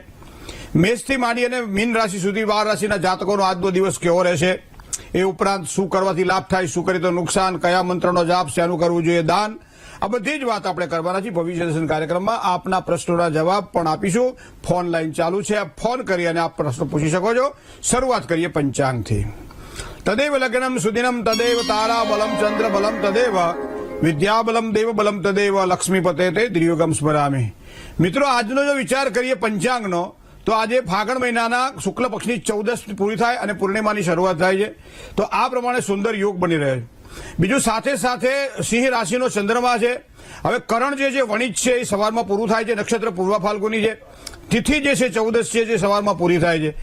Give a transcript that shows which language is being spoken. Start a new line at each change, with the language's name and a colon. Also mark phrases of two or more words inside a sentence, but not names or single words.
Gujarati: મેષથી માંડી અને મીન રાશિ સુધી 12 રાશિના જાતકોનો આજનો દિવસ કેવો રહેશે, એ ઉપરાંત શું કરવાથી લાભ થાય, શું કરી તો નુકસાન, કયા મંત્રનો જાપ, શેનું કરવું જોઈએ દાન, આ બધી જ વાત આપણે કરવાના છીએ। ભવિષ્ય દર્શન કાર્યક્રમમાં આપના પ્રશ્નોના જવાબ પણ આપીશું। ફોન લાઈન ચાલુ છે, આપ ફોન કરી અને આપ પ્રશ્નો પૂછી શકો છો। શરૂઆત કરીએ પંચાંગથી।
Sanskrit: तदेव लग्नम सुदिनम तदेव तारा बलम चंद्र बलम तदेव विद्या बलम देव बलम तदेव लक्ष्मीपते ते त्रियुगम स्मरामि।
Gujarati: मित्रों, આજનો જો વિચાર કરીએ પંચાંગનો, તો આજે ફાગણ મહિનાના શુક્લ પક્ષની 14 પૂરી થાય અને પૂર્ણિમાની શરૂઆત થાય છે, તો આ પ્રમાણે સુંદર યોગ બની રહે છે। બીજું સાથે સાથે સિંહ રાશિનો ચંદ્रमा છે। હવે કરણ જે છે વણિજ છે એ સવારમાં પૂરું થાય છે, નક્ષત્ર પૂર્વ ફાલ્ગુની છે, તિથિ જે છે 14 છે જે સવારમાં પૂરી થાય છે।